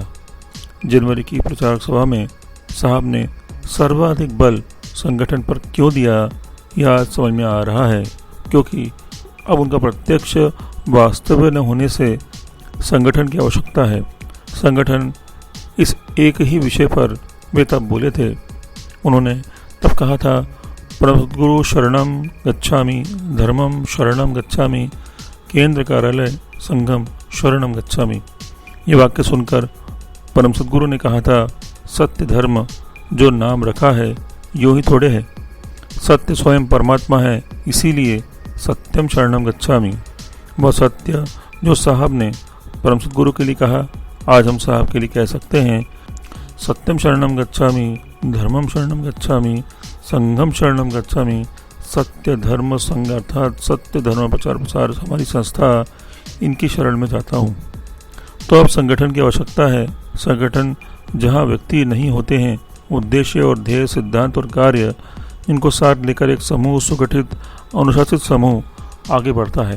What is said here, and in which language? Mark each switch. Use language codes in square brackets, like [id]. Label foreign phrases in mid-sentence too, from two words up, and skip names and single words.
[hi] जनवरी की प्रचारक सभा में साहब ने सर्वाधिक बल संगठन पर क्यों दिया, यह आज समझ में आ रहा है, क्योंकि अब उनका प्रत्यक्ष वास्तव न होने से संगठन की आवश्यकता है। संगठन, इस एक ही विषय पर वे तब बोले थे। उन्होंने तब कहा था, [pi] परमसद्गुरु शरणम गच्छामि, धर्मम शरणम गच्छामि, [hi] केंद्र कार्यालय [pi] संघम शरणम गच्छामि। [hi] ये वाक्य सुनकर परम सद्गुरु ने कहा था, सत्य धर्म जो नाम रखा है यूं ही थोड़े है। सत्य स्वयं परमात्मा है, इसीलिए [pi] सत्यम शरणम गच्छामि। [hi] वह सत्य जो साहब ने परम सद्गुरु के लिए कहा, आज हम साहब के लिए कह सकते हैं, [pi] सत्यम शरणम गच्छामि, धर्मम शरणम गच्छामि, संघम शरणम गच्छामि। [hi] सत्य धर्म संघ अर्थात सत्य धर्म प्रचार हमारी संस्था, इनकी शरण में जाता हूँ। तो अब संगठन की आवश्यकता है। संगठन जहाँ व्यक्ति नहीं होते हैं, उद्देश्य और ध्येय, सिद्धांत और कार्य, इनको साथ लेकर एक समूह, सुगठित अनुशासित समूह आगे बढ़ता है।